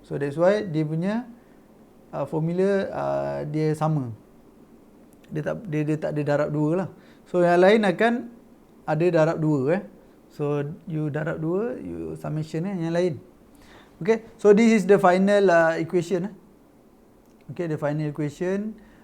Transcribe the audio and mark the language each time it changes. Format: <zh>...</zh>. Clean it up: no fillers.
<en>So that's why</en> <ms>dia punya formula dia sama. Dia tak ada darab dua lah. So yang lain akan ada darab dua. So you darab dua, you summation yang lain.</ms> <en>Okay, so this is the final equation. Okay, the final equation.</en>